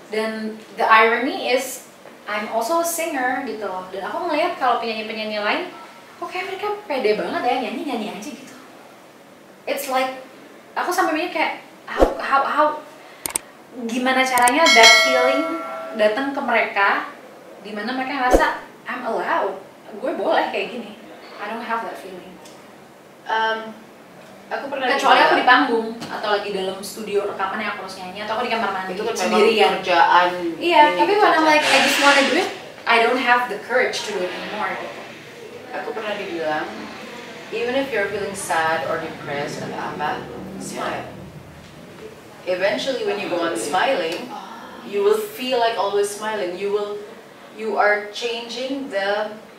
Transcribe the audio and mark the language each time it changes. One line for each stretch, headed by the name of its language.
Indonesian: Dan
English: the irony is, I'm also a singer
Indonesian: gitu loh, dan aku ngeliat kalau penyanyi-penyanyi lain, kayak mereka pede banget ya, nyanyi aja gitu.
English: It's like,
Indonesian: aku sampai mikir kayak, how gimana caranya
English: that feeling
Indonesian: datang ke mereka, dimana mereka ngerasa
English: I'm allowed,
Indonesian: gue boleh kayak gini.
English: I don't have that feeling.
Indonesian: Aku pernah kecuali aku di panggung atau lagi dalam studio rekaman yang aku harus nyanyi, atau aku di kamar mandi itu kan sendirian. Kerjaan. Iya, tapi
English: when I'm like I just wanna do it, I don't have the courage to do it anymore.
Indonesian: Aku pernah dibilang,
English: even if you're feeling sad or depressed
Indonesian: atau apa,
English: smile. Eventually when you go on smiling, you will feel like always smiling. You are changing the